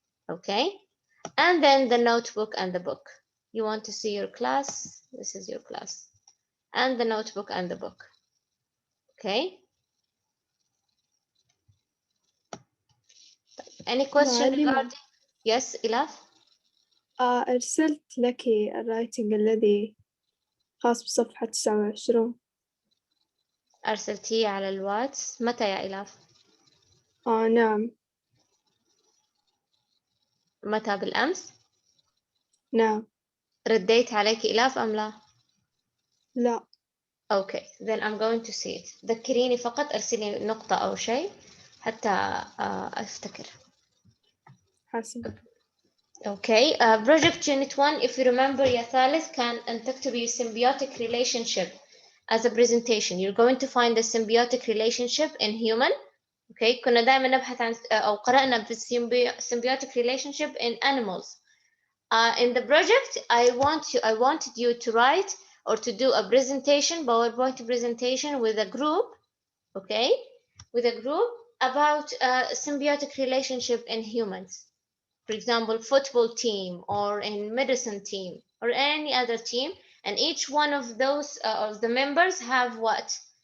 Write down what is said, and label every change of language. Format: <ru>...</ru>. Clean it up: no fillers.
<en>Okay, and then the notebook and the book. You want to see your class, this is your class, and the notebook and the book. Okay, any question regarding? Yes, Ilaf?</en> <ar>أرسلت لك الرايتنج الذي خاص بصفحة 29. أرسلتيه على الواتس متى يا إلاف؟ نعم. متى بالأمس؟ نعم. رديت عليك إلاف أم لا؟ لا.</ar> <en>Okay, then I'm going to see it.</en> <ar>ذكريني فقط، أرسلي نقطة أو شيء حتى أفتكر. حسن.</ar> <en>Okay, project unit 1 if you remember</en> <ar>يا ثالث كان أن تكتبي</ar> <en>symbiotic relationship as a presentation. You're going to find the symbiotic relationship in human.</en> <ar>Okay, كنا دائما نبحث عن أو قرأنا في</ar> <en>symbiotic relationship in animals. In the project, I wanted you to write or to do a presentation, PowerPoint presentation with a group, okay, with a group about a symbiotic relationship in humans. For example, football team or in medicine team or any other team, and each one of those of the members have what?</en>